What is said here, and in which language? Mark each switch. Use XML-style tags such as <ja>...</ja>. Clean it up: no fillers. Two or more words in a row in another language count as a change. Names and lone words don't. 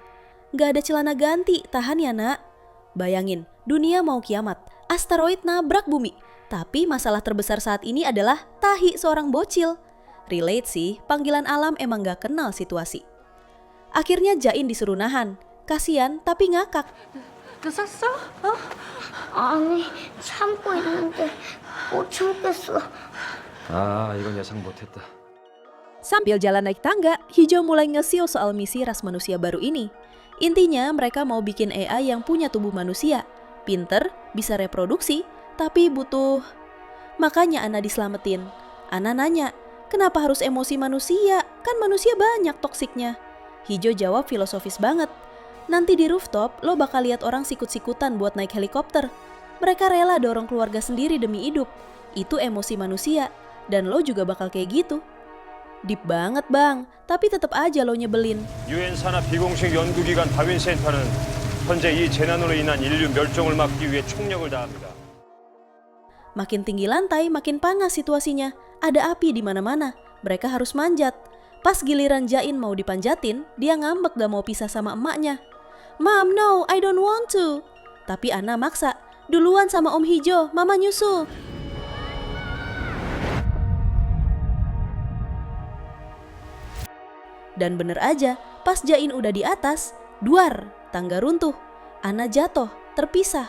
<id>"Gak ada celana ganti, tahan ya nak." Bayangin, dunia mau kiamat, asteroid nabrak bumi. Tapi masalah terbesar saat ini adalah tahi seorang bocil. Relate sih, panggilan alam emang gak kenal situasi. Akhirnya Jain disuruh nahan. Kasian tapi ngakak.</id> <ko>늦었어? 아니, 참고 있는데 못 참겠어. 이건 예상 못했다.</ko> <id>Sambil jalan naik tangga, Hijo mulai nge-show soal misi ras manusia baru ini. Intinya mereka mau bikin AI yang punya tubuh manusia. Pinter, bisa reproduksi, tapi butuh... Makanya Ana diselamatin. Ana nanya, kenapa harus emosi manusia? Kan manusia banyak toksiknya. Hijo jawab filosofis banget. Nanti di rooftop, lo bakal lihat orang sikut-sikutan buat naik helikopter. Mereka rela dorong keluarga sendiri demi hidup. Itu emosi manusia. Dan lo juga bakal kayak gitu. Deep banget bang, tapi tetap aja lo nyebelin.</id> <ko>UN 산하 비공식 연구기관 다윈센터는 현재 이 재난으로 인한 인류 멸종을 막기 위해 총력을 다합니다.</ko> <id>Makin tinggi lantai, makin panas situasinya. Ada api di mana-mana. Mereka harus manjat. Pas giliran Jain mau dipanjatin, dia ngambek gak mau pisah sama emaknya.</id> <en>"Mom, no, I don't want to."</en> <id>Tapi Ana maksa. "Duluan sama Om Hijo, Mama nyusul." Dan bener aja, pas Jain udah di atas, duar, tangga runtuh. Ana jatuh, terpisah.</id>